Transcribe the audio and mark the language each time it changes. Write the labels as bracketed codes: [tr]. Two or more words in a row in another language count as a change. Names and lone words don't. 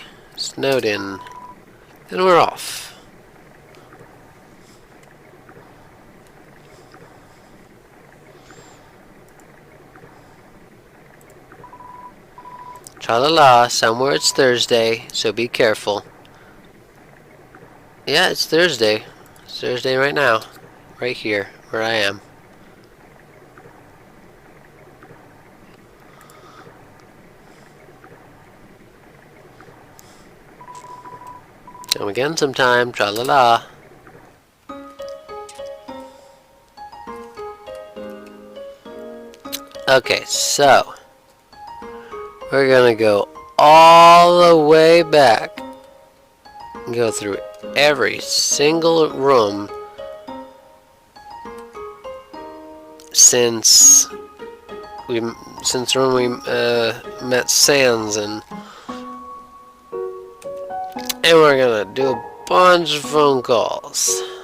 [en] Snowed in. And we're off. Tra-la-la, somewhere it's Thursday, so be careful. Yeah, it's Thursday. It's Thursday right now. Right here, where I am. Come again sometime, tra-la-la. Okay, so we're gonna go all the way back. Go through every single room since when we met Sans, and we're gonna do a bunch of phone calls.